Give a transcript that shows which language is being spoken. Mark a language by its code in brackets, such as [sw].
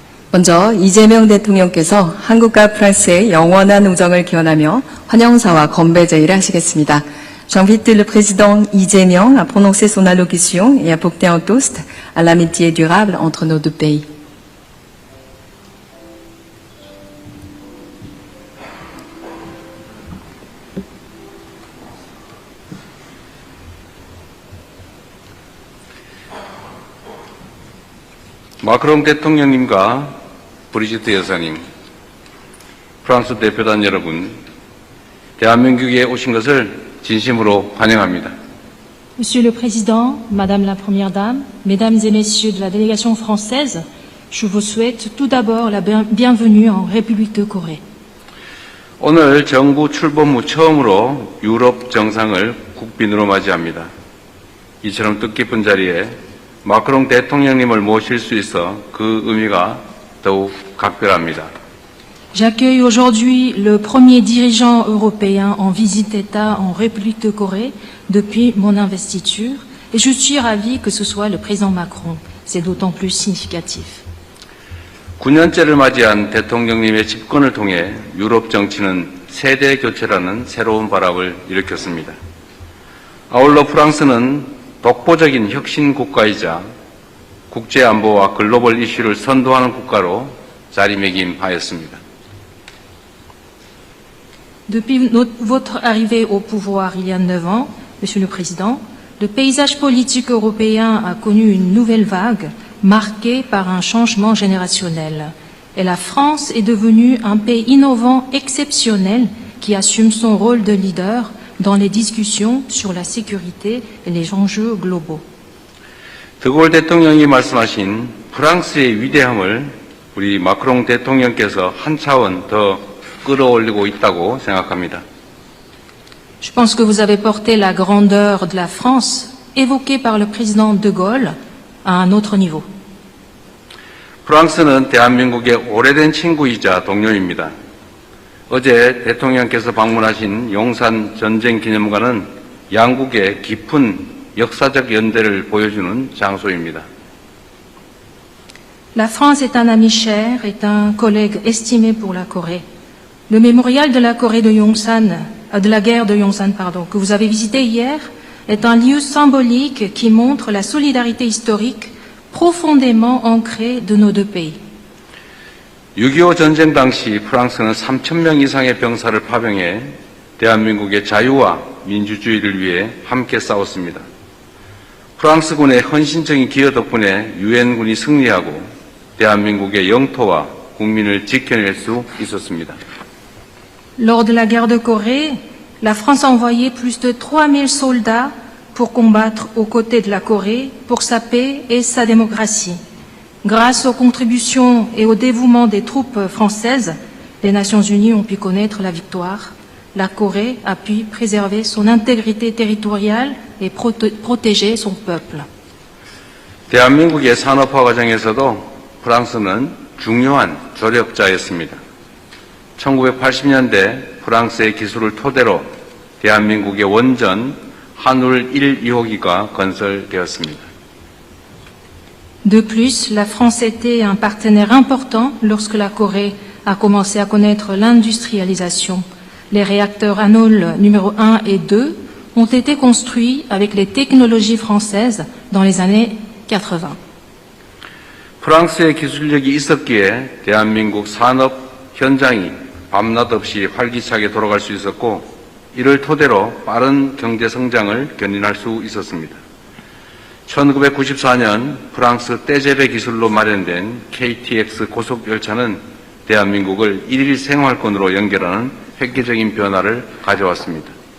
[ko] 먼저 이재명 대통령께서 한국과 프랑스의 영원한 우정을 기원하며 환영사와 건배 제의를 하시겠습니다. [fr] J'invite le président Lee Jae-myung à prononcer son allocution et à porter un toast à l'amitié durable entre nos deux pays. [ko] 마크롱 대통령님과 브리지트 여사님, 프랑스 대표단 여러분, 대한민국에 오신 것을 진심으로 환영합니다. [fr] Monsieur le Président, Madame la Première Dame, Mesdames et Messieurs de la délégation française, je vous souhaite tout d'abord la bienvenue en République de Corée. [ko] 오늘 정부 출범 후 처음으로 유럽 정상을 국빈으로 맞이합니다. 이처럼 뜻깊은 자리에 마크롱 대통령님을 모실 수 있어 그 의미가 더욱 각별합니다. [fr] J'accueille aujourd'hui le premier dirigeant européen en visite d'État en République de Corée depuis mon investiture et je suis ravi que ce soit le président Macron. C'est d'autant plus significatif. [ko] 9년째를 맞이한 대통령님의 집권을 통해 유럽 정치는 세대 교체라는 새로운 바람을 일으켰습니다. 아울러 프랑스는 독보적인 혁신 국가이자 국제 안보와 글로벌 이슈를 선도하는 국가로 자리매김하였습니다. [fr] Depuis votre arrivée au pouvoir il y a 9 ans, Monsieur le Président, le paysage politique européen a connu une nouvelle vague marquée par un changement générationnel. Et la France est devenue un pays innovant exceptionnel qui assume son rôle de leader dans les discussions sur la sécurité et les enjeux globaux. [ko] 드골 대통령이 말씀하신 프랑스의 위대함을 우리 마크롱 대통령께서 한 차원 더 끌어올리고 있다고 생각합니다. [fr] Je pense que vous avez porté la grandeur de la France évoquée par le président de Gaulle à un autre niveau. [ko] 프랑스는 대한민국의 오래된 친구이자 동료입니다. 어제 대통령께서 방문하신 용산 전쟁기념관은 양국의 깊은 역사적 연대를 보여주는 장소입니다. [fr] La France est un ami cher, est un collègue estimé pour la Corée. Le mémorial de la Corée de Yongsan, de la guerre de Yongsan, que vous avez visité hier, est un lieu symbolique qui montre la solidarité historique profondément ancrée de nos deux pays. [ko] 6.25 전쟁 당시 프랑스는 3,000명 이상의 병사를 파병해 대한민국의 자유와 민주주의를 위해 함께 싸웠습니다. 프랑스군의 헌신적인 기여 덕분에 유엔군이 승리하고 대한민국의 영토와 국민을 지켜낼 수 있었습니다. [fr] Lors de la guerre de Corée, la France a envoyé plus de 3000 soldats pour combattre aux côtés de la Corée pour sa paix et sa démocratie. Grâce aux contributions et au dévouement des troupes françaises, les Nations Unies ont pu connaître la victoire. La Corée a pu préserver son intégrité territoriale et protéger son peuple. [ko] 대한민국의 산업화 과정에서도 프랑스는 중요한 조력자였습니다. 1980년대 프랑스의 기술을 토대로 대한민국의 원전 한울 1, 2호기가 건설되었습니다. [fr] De plus, la France était un partenaire important lorsque la Corée a commencé à connaître l'industrialisation. Les réacteurs Hanul numéro 1 et 2 ont été construits avec les technologies françaises dans les années 80. [ko] 프랑스의 기술력이 있었기에 대한민국 산업 현장이 밤낮 없이 활기차게 돌아갈 수 있었고 이를 토대로 빠른 경제 성장을 견인할 수 있었습니다. 1994년 프랑스 떼제베 기술로 마련된 KTX 고속열차는 대한민국을 일일 생활권으로 연결하는 획기적인 변화를 가져왔습니다.